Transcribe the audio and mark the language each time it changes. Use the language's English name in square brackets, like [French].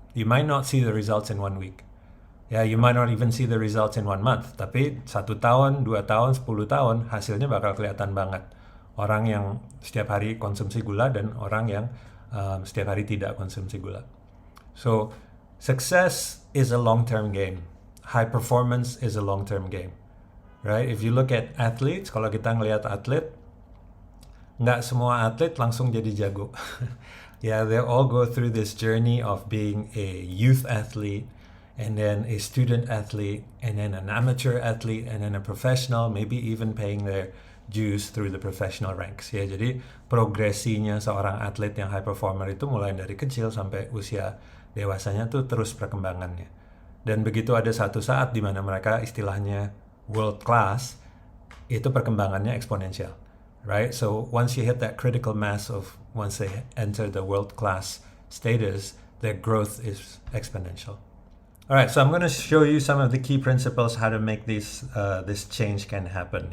[English] You might not see the results in 1 week. Ya, you might not even see the results in 1 month. [Indonesian] Tapi 1 tahun, 2 tahun, 10 tahun, hasilnya bakal kelihatan banget. Orang yang setiap hari konsumsi gula dan orang yang setiap hari tidak konsumsi gula. [English] So, success is a long-term game. High performance is a long-term game. Right? If you look at athletes, [Indonesian] kalau kita ngelihat atlet, nggak semua atlet langsung jadi jago. [English] Yeah, they all go through this journey of being a youth athlete, and then a student athlete, and then an amateur athlete, and then a professional, maybe even paying their dues through the professional ranks. [Indonesian] Ya, jadi progresinya seorang atlet yang high performer itu mulai dari kecil sampai usia dewasanya tuh terus perkembangannya. Dan begitu ada satu saat di mana mereka istilahnya world class, itu perkembangannya eksponensial. [English] Right? So once you hit that critical mass of once they enter the world-class status, their growth is exponential. All right, so I'm going to show you some of the key principles how to make this change can happen.